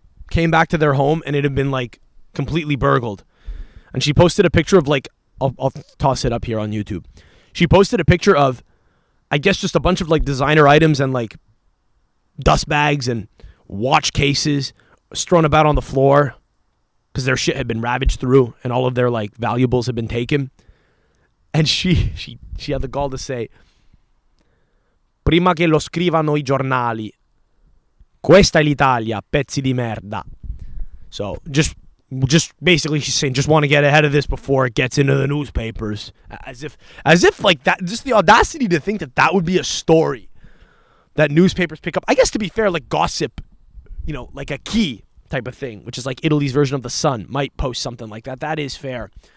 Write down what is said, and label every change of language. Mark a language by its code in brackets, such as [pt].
[en] Came back to their home, and it had been, like, completely burgled. And she posted a picture of, like, I'll toss it up here on YouTube. She posted a picture of, I guess, just a bunch of, like, designer items and, like, dust bags and watch cases strewn about on the floor because their shit had been ravaged through and all of their, like, valuables had been taken. And she had the gall to say, [it] prima che lo scrivano I giornali, questa è l'Italia, pezzi di merda. [en] So, just basically she's saying, just want to get ahead of this before it gets into the newspapers. As if like that, just the audacity to think that would be a story that newspapers pick up. I guess, to be fair, like gossip, like a key type of thing, which is like Italy's version of The Sun, might post something like that. That is fair.